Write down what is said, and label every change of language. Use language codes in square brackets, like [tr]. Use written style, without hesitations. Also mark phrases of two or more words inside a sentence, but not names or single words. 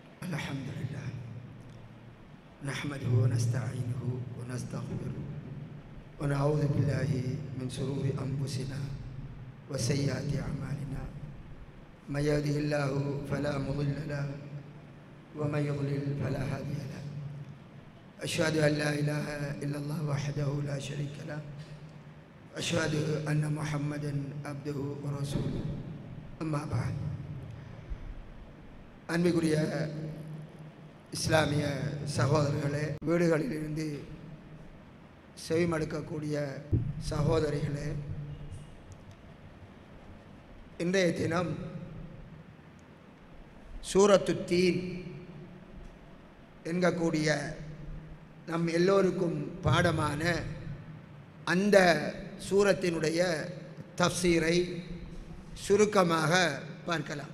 [ar] الحمد لله نحمده ونستعينه ونستغفره ونعوذ بالله من شرور أنفسنا وسيئات أعمالنا من يهده الله فلا مضل له ومن يضلل فلا هادي له أشهد أن لا إله إلا الله وحده لا شريك له أشهد أن محمدا عبده ورسوله أما بعد [ta] அன்பிற்குரிய இஸ்லாமிய சகோதரர்களே, வீடுகளிலிருந்து செவிமடுக்கக்கூடிய சகோதரிகளே, இன்றைய தினம் சூரத்து தீன் என்கக்கூடிய நம் எல்லோருக்கும் பாடமான அந்த சூரத்தினுடைய தஃப்சீரை சுருக்கமாக பார்க்கலாம்.